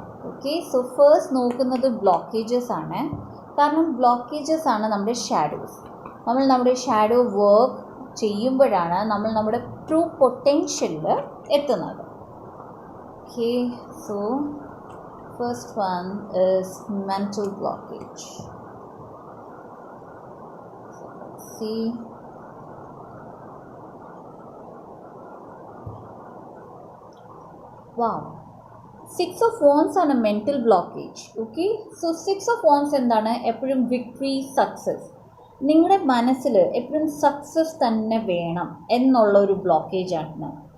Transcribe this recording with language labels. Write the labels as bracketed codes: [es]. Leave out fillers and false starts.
[ml] Okay, so first നോക്കുന്നത് blockages ആണ്. കാരണം ബ്ലോക്കേജസ് ആണ് നമ്മുടെ ഷാഡോസ്. നമ്മൾ നമ്മുടെ ഷാഡോ വർക്ക് ചെയ്യുമ്പോഴാണ് നമ്മൾ നമ്മുടെ ട്രൂ പൊട്ടൻഷ്യലിൽ എത്തുന്നത്. [en] Okay, so first one is mental blockage. [ml] See, wow, 6 of Wands ആണ് mental blockage. Okay, so 6 of Wands എന്താണ്? എപ്പോഴും വിക്ടറി, സക്സസ്. നിങ്ങളുടെ മനസ്സിൽ എപ്പോഴും സക്സസ് തന്നെ വേണം എന്നുള്ള ഒരു ബ്ലോക്കേജാണ്.